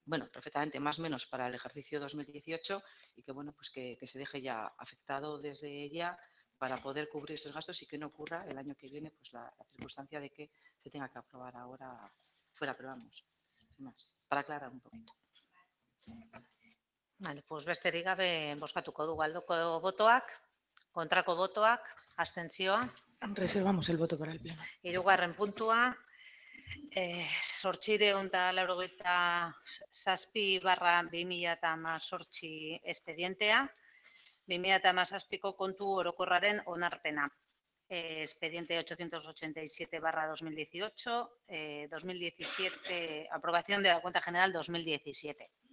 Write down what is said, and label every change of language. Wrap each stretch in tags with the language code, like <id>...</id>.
<es>perfectamente más o menos para el ejercicio 2018 y que bueno, pues que se deje ya afectado desde ya para poder cubrir estos gastos y que no ocurra el año que viene pues la circunstancia de que se tenga que aprobar ahora fuera, pero vamos, sin más, para aclarar un poquito.</es> <eu>Vale, pues besterik gabe bozkatuko dugu aldeko botoak, kontrako botoak, abstentzioa.</eu> <es>Reservamos el voto para el pleno.</es> <eu>Hirugarren puntua, 897/2018 espedientea, 2017ko kontu orokorraren onarpena.</eu> <es>Expediente 887/2018, 2017, aprobación de la cuenta general 2017.</es>